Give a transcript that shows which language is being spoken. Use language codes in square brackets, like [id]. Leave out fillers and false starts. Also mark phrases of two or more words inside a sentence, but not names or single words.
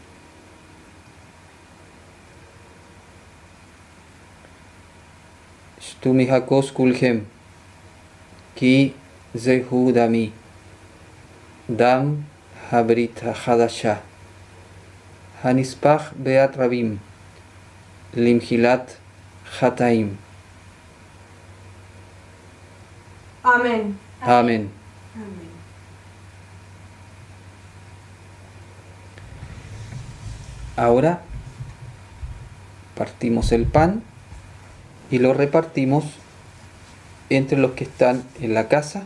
[he] שתו מהכוס כלכם, כי זהו דמי, דם הברית החדשה, הנשפך בעד רבים, למחילת חטאים. Amén. Amén. [es] Ahora partimos el pan y lo repartimos entre los que están en la casa.